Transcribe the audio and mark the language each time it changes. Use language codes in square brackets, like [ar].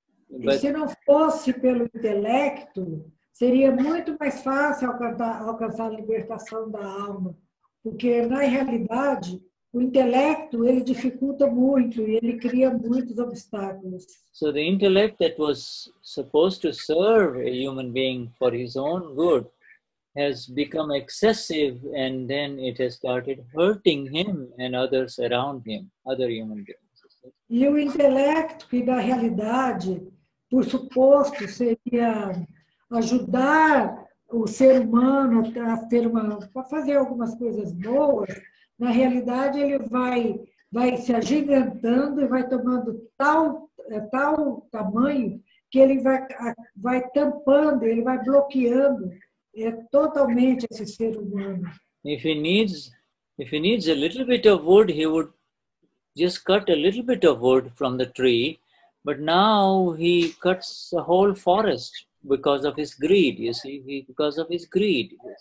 [pt] E se não fosse pelo intelecto, seria muito mais fácil alcançar a libertação da alma, porque na realidade o intelecto ele dificulta muito e ele cria muitos obstáculos. [en] So the intellect that was supposed to serve a human being for his own good has become excessive, and then it has started hurting him and others around him, other human beings. [pt] E o intelecto, que na realidade, por suposto, seria ajudar o ser humano a fazer algumas coisas boas, na realidade ele vai se agigantando e vai tomando tal tamanho que ele vai tampando, ele vai bloqueando totalmente esse ser humano. [en] If he needs a little bit of wood, he would just cut a little bit of wood from the tree, but now he cuts a whole forest because of his greed, you see, because of his greed.